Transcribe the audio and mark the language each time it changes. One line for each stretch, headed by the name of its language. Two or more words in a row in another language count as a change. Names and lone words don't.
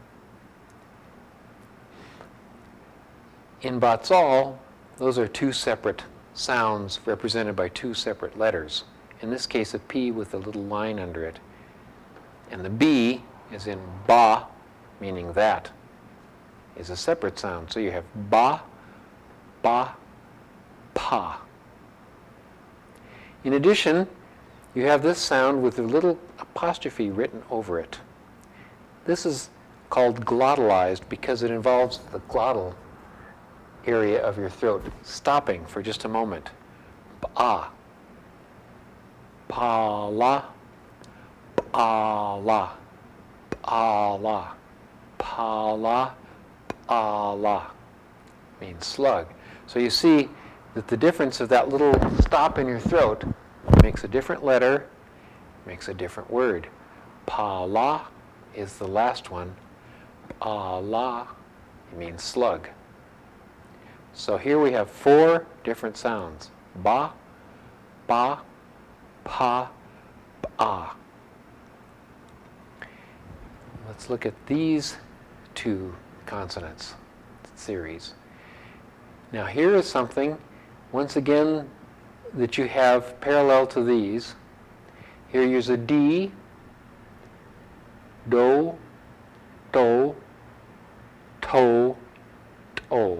English: In Bahtssal, those are two separate sounds represented by two separate letters. in this case a P with a little line under it. And the B is in ba, meaning that, is a separate sound. So you have ba, ba, pa. In addition, you have this sound with a little apostrophe written over it. This is called glottalized because it involves the glottal area of your throat stopping for just a moment. Ba, pa la, pa la, pa la, pa la, pa la, means slug. So you see that the difference of that little stop in your throat makes a different letter, makes a different word. Pa la is the last one. Pa la, it means slug. So here we have 4 different sounds. Ba, pa, pa, ba. Let's look at these 2 consonants series. Now here is something, once again, that you have parallel to these. Here use a D, do, to, to, to.